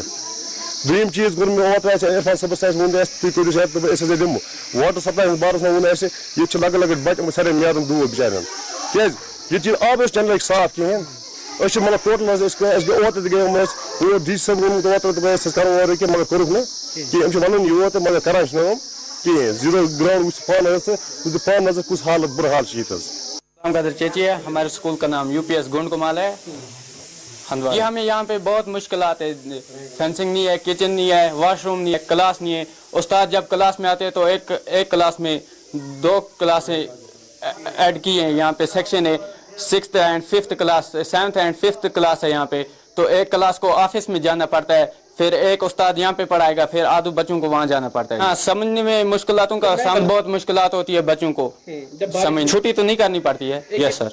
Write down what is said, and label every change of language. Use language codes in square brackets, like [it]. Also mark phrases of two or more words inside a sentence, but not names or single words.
[ks] یتھ دوٚیِم چیٖز کوٚر مےٚ اوترٕ اَسہِ عرفان صٲبس اَسہِ ووٚن اَسہِ تُہۍ کٔرِو سا أسۍ ہسا دِمو [en] water supply [ks] ہٕنٛدِس بارس منٛز ووٚن اَسہِ ییٚتہِ چھِ لۄکٕٹۍ لۄکٕٹۍ بچہِ یِمن سارنٕے نیران دوٗر بِچارٮ۪ن کیٛازِ ییٚتہِ چھِ آب أسۍ چنلٕکۍ صاف کِہیٖنۍ أسۍ چھِ مطلب ٹوٹل حظ اَسہِ گٔے اوترٕ تہِ گٔیٚیوم أسۍ ڈی سی صٲب ووٚنمُت اوترٕ دوٚپ أسۍ کرو اورٕ کینٛہہ مگر کوٚرُکھ نہٕ کینٛہہ یِم چھِ وَنان یور تہٕ مگر کران چھِنہٕ یِم کِہیٖنۍ [en] zero ground [ks] وٕچھ پانہٕ حظ تہٕ دِ پانہٕ نظر کُس حالت بُرٕ حال چھُ ییٚتہِ حظ [ur] قدر چیچی ہے ہمارے اسکول کا نام UPS گنڈ کمال ہے یہ ہمیں یہاں پہ بہت مشکلات ہے فینسنگ نہیں ہے کچن نہیں ہے واش روم نہیں ہے کلاس نہیں ہے استاد جب کلاس میں آتے ہیں تو ایک کلاس میں 2 کلاسیں ایڈ کی ہیں یہاں پہ سیکشن ہے [en] 6th and 5th [ur] کلاس [en] 7th and 5th [ur] کلاس ہے یہاں پہ تو ایک کلاس کو آفس میں جانا پڑتا ہے پھر ایک استاد یہاں پہ پڑھائے گا پھر آدھو بچوں کو وہاں جانا پڑتا ہے ہاں سمجھنے میں مشکلاتوں کا سامنا بہت مشکلات ہوتی ہے بچوں کو سمجھ چھٹی تو نہیں کرنی پڑتی ہے [en] yes sir